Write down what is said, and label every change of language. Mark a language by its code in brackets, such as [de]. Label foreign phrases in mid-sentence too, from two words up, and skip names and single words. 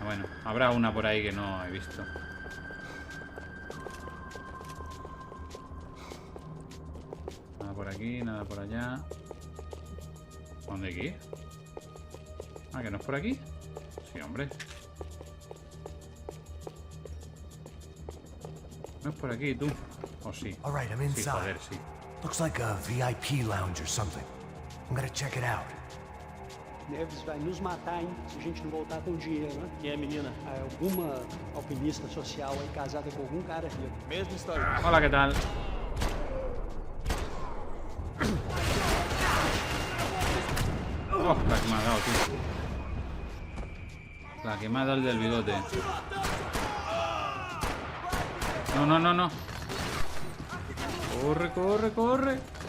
[es] Bueno, habrá una por ahí que no he visto. Nada por aquí, nada por allá. ¿Dónde aquí? Ah, ¿que no es por aquí? Sí, hombre. No es por aquí, tú. ¿O sí? [en] All right, I'm [es] Sí, [en] inside. [es] joder, sí. [en] Looks like a VIP lounge or something. I'm gonna check it out. [pt] Neves vai nos matar, hein? Se a gente não voltar com dinheiro, né? Quem é, menina? Alguma alpinista social aí casada com algum cara rico. Mesma história. [es] Hola, ¿qué tal? Oh, la que me ha dado, tío. La que me ha dado el del bigote. No, no, no, no. Corre, corre, corre.